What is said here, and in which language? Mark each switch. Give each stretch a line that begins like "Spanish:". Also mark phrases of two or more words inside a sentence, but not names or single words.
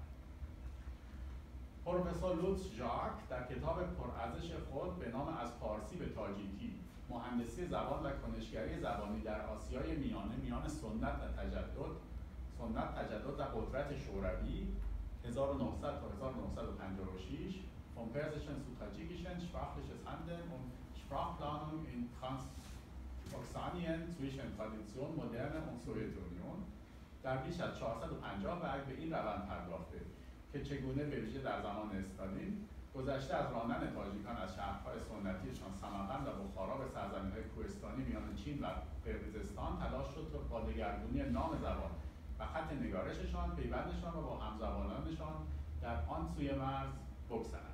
Persian: پروفسور لوتس ژاک در کتاب پرارزش خود به نام از فارسی به تاجیکی، مهندسی زبان و کنشگری زبانی در آسیای میانه میان سنت تجدد و قدرت شوروی 1900 تا 1956
German: vom persischen zu tadschikischen sprachliches Handeln und Sprachplanung in Transoxanien zwischen Tradition, Moderne und Sowjetunion
Persian: در بیش از 450 برگ به این روند پرداخته که چگونه به ویژه در زمان استالین گذشته از راندن تاجیکان از شهرهای سنتیشان سمرقند و بخارا به سرزمین‌های کوهستانی میان چین و قرقیزستان تلاش شد با دگرگونی نام زبان و خط نگارششان پیوندشان را با همزبانانشان در آن سوی مرز بگذارند.